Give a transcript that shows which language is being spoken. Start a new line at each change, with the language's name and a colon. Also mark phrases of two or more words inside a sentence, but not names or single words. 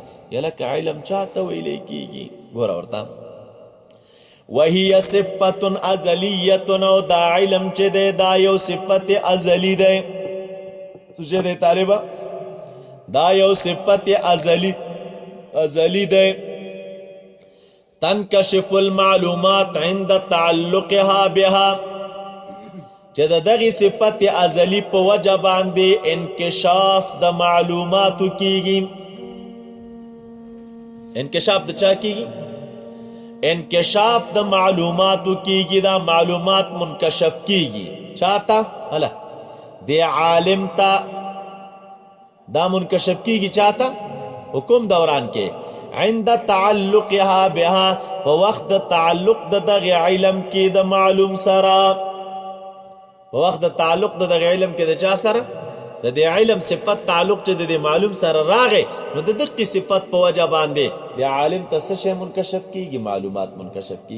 Pashto: یا لکه علم چاته ویلی کیږي؟ ګوره ورته وهي صفت ازلیه، او دا علم چې دی دا یو صفت ازلی دی. څه شی دی طالبه؟ دا یو صفت ازلی دی.
Arabic: تنکشف المعلومات عند تعلقها بها،
Pashto: چې د دغې صفت ازلی په وجه باندې انکشاف د معلوماتو کیږي. انکشاف د چا کیږي؟ انکشاف د معلوماتو کیږي. دا معلومات منکشف کیږي چاته؟ هله د عالم ته. دا منکشف کیږي چاته؟ حکم دوران کې
Arabic: عند تعلقها بها،
Pashto: په وخت د تعلق د دغه علم کې د معلوم سره. په وخت د تعلق د دغه علم کې د چا سره؟ د دې علم صفت تعلق چې د معلوم سره راغی، نو د دقی صفت په وجه باندې د عالم ته څه شی منکشف کیږي؟ معلومات منکشف کیږي.